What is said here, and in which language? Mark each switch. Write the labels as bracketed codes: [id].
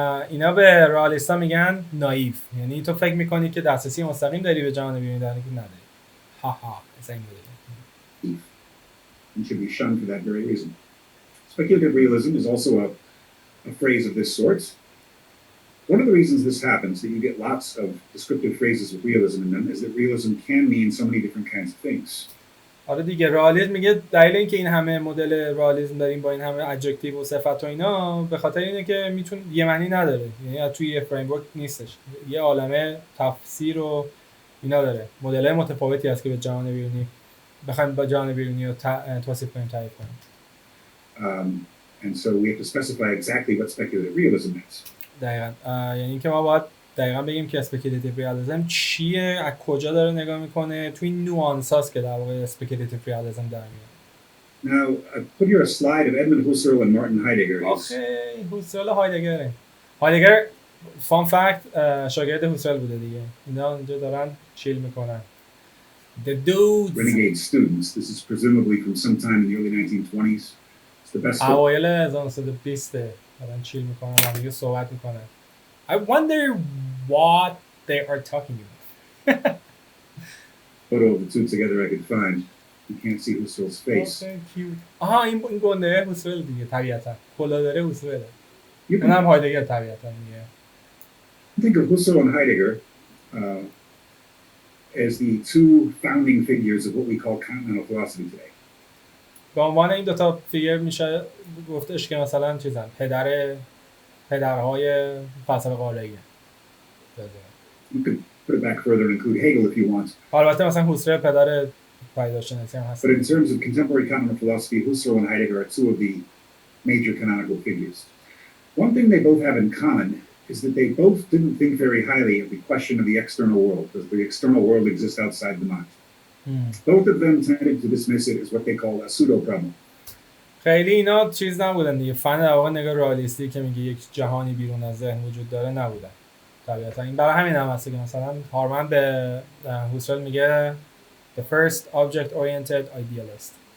[fa] اینا به رئالیستا میگن نایف، یعنی تو فکر میکنی که دسترسی مستقیم داری به جهان بیرونی، در حالی که نداری. ها مثلا این مدل. [en] And should be shunned for that very reason. Speculative realism is also a phrase of this sort. One of the reasons this happens, that you get lots of descriptive phrases with realism in them, is that realism can mean so many different kinds of things. [fa] آره دیگه، رئالیسم میگه دلیل اینکه این همه مدل رئالیسم داریم با این همه ادجکتیو و صفت و اینا به خاطر اینه که میتونه یه معنی نداره، یعنی توی یه فریم ورک نیستش، یه عالمه تفسیر و اینا داره، مدل‌های متفاوتی هست که به جهان بیرونی بخوایم با جهان بیرونی رو توصیف کنیم، تعریف کنیم. [en] And so we have to specify exactly what speculative realism is. [fa] دقیقاً، یعنی اینکه ما باید دقیقاً بگیم که اسپکولاتیو ریالیسم چیه، از کجا داره نگاه میکنه، توی این نوانساست که در واقع اسپکولاتیو ریالیسم در میاد. [en] Now, I've put here a slide of Edmund Husserl and Martin Heidegger. [fa] آخه هوسرل هایدگر فان فکت شاگرد هوسرل بوده دیگه. اینا اینجا دارن چیل میکنن. [en] The dudes. Renegade students. This is presumably from sometime in the early 1920s. It's the best. [fa] اوایل 1920 دارن چیل میکنن و دیگه صحبت میکنن. [en] I wonder what they are talking about. Photo of the two together I could find. You can't see Husserl's face. Oh, thank you. [fa] این گنده هوسرل دیگه طبیعتا. کلا داره هوسرله. اونم هایدگر طبیعتا دیگه. [en] Think of Husserl and Heidegger as the two founding figures of what we call continental philosophy today. [fa] به عنوان این دو تا فیگر میشه گفتش که مثلا چیزن پدرهای فلسفه قاره‌ای. [en] You could put it back further and include Hegel if you want. [fa] البته مثلا هوسرل پدر پیداشناسی هم هست. [en] But in terms of contemporary continental philosophy, Husserl and Heidegger are two of the major canonical figures. One thing they both have in common is that they both didn't think very highly of the question of the external world. Does the external world exist outside the mind? Both of them tended to dismiss it as what they call a pseudo problem. [fa] خیلی اینا چیز نبودن دیگه، فن در واقع نگاه رئالیستی که میگه یک جهانی بیرون از ذهن وجود داره نبودن طبیعتا. این برای همین هم هست که مثلا هارمن به هوسرل میگه [en] the first object oriented idealist.